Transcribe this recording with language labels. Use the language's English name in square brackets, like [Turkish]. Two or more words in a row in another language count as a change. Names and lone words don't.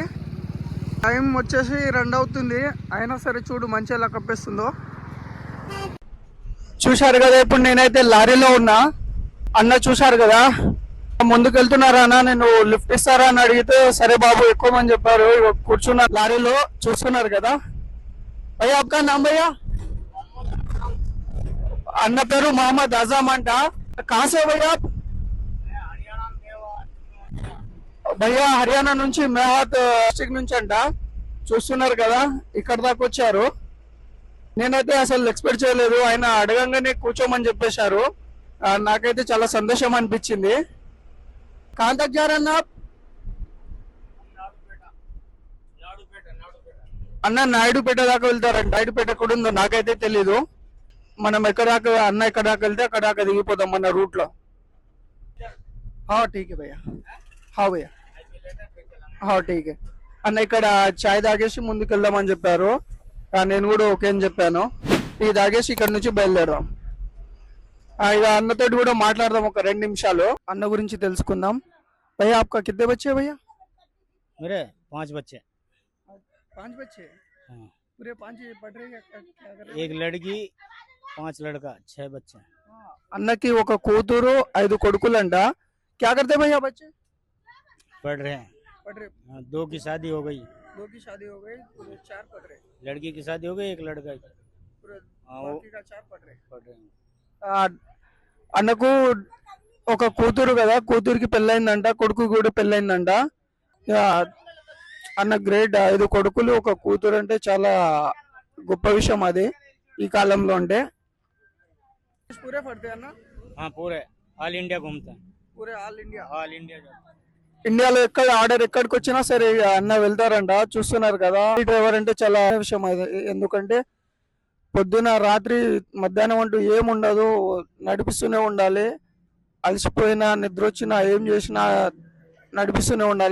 [Telugu] టైం వచ్చేసి 2 అవుతుంది, అయినా సరే చూడు మంచి ఎలా కప్పేస్తుందో. చూశారు కదా, ఇప్పుడు నేనైతే లారీలో ఉన్నా. అన్న చూశారు కదా, ముందుకు వెళ్తున్నారా అన్న, నేను లిఫ్ట్ ఇస్తారా అని అడిగితే సరే బాబు ఎక్కువమని చెప్పారు. కూర్చున్న లారీలో చూస్తున్నారు కదా. [Hindi] भैया आपका नाम भैया? [Telugu] అన్న పేరు మొహమ్మద్ ఆజమ్ అంట. [Hindi] कहाँ से भैया आप? [Telugu] భయ్యా హర్యానా నుంచి, మేహాత్ డిస్ట్రిక్ట్ నుంచి అంట. చూస్తున్నారు కదా, ఇక్కడ దాకా వచ్చారు. నేనైతే అసలు ఎక్స్పెక్ట్ చేయలేదు, ఆయన అడగంగానే కూర్చోమని చెప్పేశారు. నాకైతే చాలా సంతోషం అనిపించింది. కాంతాక్ జారన్నా అన్న, నాయుడుపేట దాకా వెళ్తారంట. నాయుడుపేట ఎక్కడ ఉందో నాకైతే తెలీదు. మనం ఎక్కడ దాకా అన్న ఎక్కడ దాకా వెళ్తే అక్కడ దాకా దిగిపోతాం మన రూట్ లో. [Hindi] ठीक भैया, भैया ठीक. [Telugu] అన్న ఇక్కడ చాయ్ తాగేసి ముందుకు వెళ్దామని చెప్పారు. నేను కూడా ఓకే అని చెప్పాను. టీ తాగేసి ఇక్కడ నుంచి బయలుదేరాం. ఇక అన్నతోటి కూడా మాట్లాడదాం ఒక 2 నిమిషాలు. అన్న గురించి తెలుసుకుందాం. [Hindi] భయ్యా आपका कितने बच्चे भैया? मेरे 5 बच्चे. 5 बच्चे? हाँ. पूरे 5 पढ़ रहे हैं? क्या कर रहे हैं? 1 लड़की 5 लड़का 6 बच्चे. [Telugu] అన్నకి ఒక కూతురు 5 కొడుకులంట. [Hindi] क्या करते हैं भैया बच्चे? पढ़ रहे हैं. पढ़ रहे. 2 की शादी हो गई. 2 की शादी हो गई, पूरे 4 पढ़ रहे. लड़की की शादी हो गई, 1 लड़का. पूरे वो बाकी का 4 पढ़ रहे. पढ़ रहे हैं. [Telugu] అన్నకు ఒక కూతురు కదా, కూతురికి పెళ్ళైందంట, కొడుకు కూడా పెళ్ళైందంట. అన్న గ్రేట్. 5 కొడుకులు 1 కూతురు అంటే చాలా గొప్ప విషయం అది ఈ కాలంలో. అంటే పూరే పడతాయి అన్న? [Hindi] पूरे [English] all India [Hindi] घूमते हैं. [English] పూరే all India? all India [Telugu] ఇండియాలో ఎక్కడ ఆర్డర్ ఎక్కడికి వచ్చినా సరే అన్న వెళ్తారంట. చూస్తున్నారు కదా, డ్రైవర్ అంటే చాలా విషయం అది. ఎందుకంటే పొద్దున రాత్రి మధ్యాహ్నం అంటూ ఏముండదు, నడిపిస్తూనే ఉండాలి. అలసిపోయినా నిద్ర వచ్చినా ఏం చేసినా నడిపిస్తూనే ఉండాలి.